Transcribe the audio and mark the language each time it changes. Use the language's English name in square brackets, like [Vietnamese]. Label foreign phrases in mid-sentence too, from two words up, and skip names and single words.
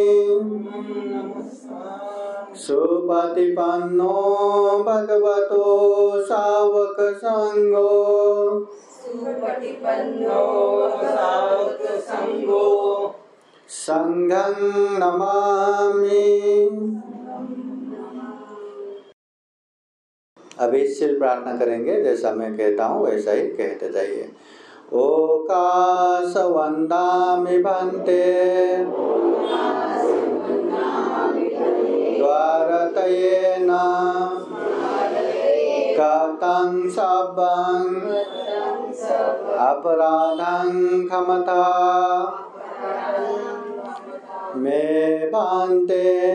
[Pali] सुपतिपन्नो भगवतो सावक संगो संघं नमामि। [Hindi] अभी सिर्फ प्रार्थना करेंगे, जैसा मैं कहता हूँ वैसा ही कहते जाइए। [Pali] ओकाश वंदामि भन्ते द्वारतयेन कतं सब्बं अपराधं क्षमता मे भन्ते